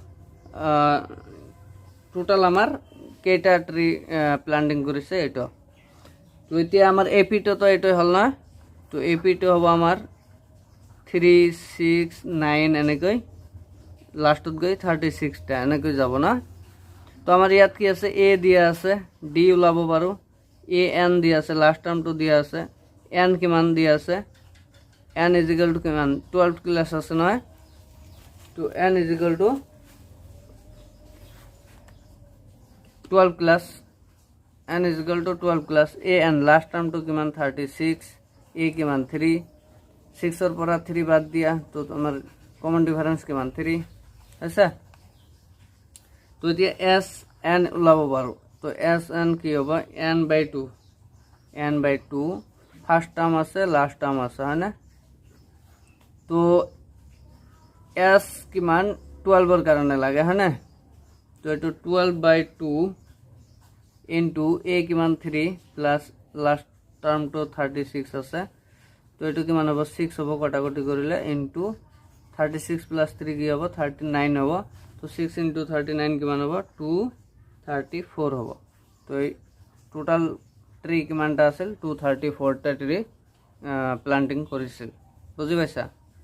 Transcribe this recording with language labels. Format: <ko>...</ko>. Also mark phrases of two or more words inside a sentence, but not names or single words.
<as>টোটাল আমার কেইটা</as> <en>tree planting</en> <as>করেছে এটা তো এতিয়া আমার এপিটো তো এটাই হল না তো এপিটো হবো আমার 3 6 9 এনেকৈ লাস্টত গৈ 36টা এনেকৈ যাব না তো আমার ইয়াত কি আছে এ দিয়া আছে ডি ওলাব পাৰো এ এন দিয়া আছে</as> <en>last termটো</en> <as>দিয়া আছে এন কিমান দিয়া আছে</as> <en>n is equal to</en> <as>কিমান 12 ক্লাস আছে নহয় তো</as> <en>n is equal to</en> <as>12 ক্লাস</as> <en>n is equal to</en> <as>12 ক্লাস</as> <en>a n last term</en> <as>তো কিমান 36 a কিমান 3 6 এর পৰা 3 বাদ দিয়া তো তোমার</as> <en>common difference</en> <as>কিমান 3 আছে তো এতিয়া s n ওলাব পাৰো তো s n কি হবে n by 2</as> <en>first term</en> <as>আছে</as> <en>last term</en> <as>আছে হয় না তো s কিমান 12 এর কারণে লাগে হয় না তো এটা 12/2 ইনটু a কিমান 3</as> <en>plus last term</en> <as>তো 36 আছে তো এটা কিমান হবে 6 হবে কটাকটি করিলে ইনটু 36 প্লাস 3 কি হবে 39 হবে তো তো 6 × 39 কিমান হ'ব 234 হ'ব। তো এই</as> <en>total tree</en> <as>কিমানটা আছিল 234টা</as> <en>tree planting</en> <as>কৰিছিল। বুজি পাইছা?</as>